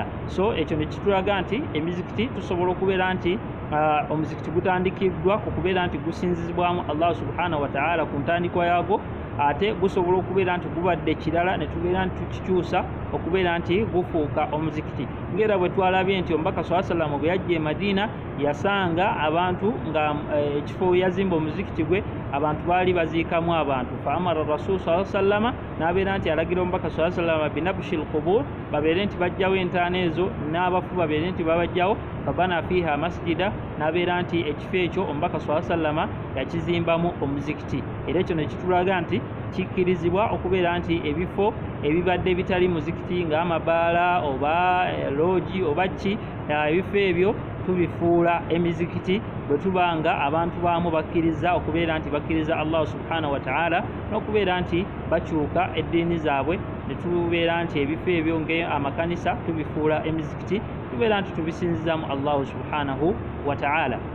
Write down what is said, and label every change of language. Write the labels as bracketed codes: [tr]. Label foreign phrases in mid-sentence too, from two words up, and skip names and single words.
[lg] so ekyo ne kitulaga nti emizikiti tusobola okubeera nti omuzikiti gutandikiddwa ku kubeera nti gusinzizibwamu [ar] الله سبحانه وتعالى [lg] ku ntandikwa yaagwo, ate gusobola okubeera nti gubadde kirala ne tubeera nti tukikyusa okubeera nti gufuuka omuzikiti. ng'era bwe twalabye nti omubaka [ar] ص وسلم [lg] bwe yajja e madiina yasanga abantu nga ekifo yazimba omuzikiti gwe abantu baali baziikamu abantu. [ar] فأمر رسول ص وسلم, [lg] n'abeera nti alagira omubaka [ar] ص وسلم بنبش القبور, [lg] babeere nti bajjawo entaana ezo n'abafu babeere nti babajjawo. [ar] فبنى فيها مسجدا, [lg] n'abeera nti ekifo ekyo omubaka [ar] ص وسلم [lg] yakizimbamu omuzikiti. era ekyo ne kitulaga nti kikkirizibwa okubeera nti ebifo ebibadde bitali muzikiti ng'amabaala oba loogi oba ki, ebifo ebyo tubifuula emizikiti bwe tubanga abantu baamu bakkiriza okubeera nti bakkiriza [ar] الله سبحانه وتعالى [lg] n'okubeera nti bakyuka eddiini zaabwe, ne tubeera nti ebifo ebyo ng'amakanisa tubifuula emizikiti, tubeera nti tubisinzizamu [ar] الله سبحانه وتعالى.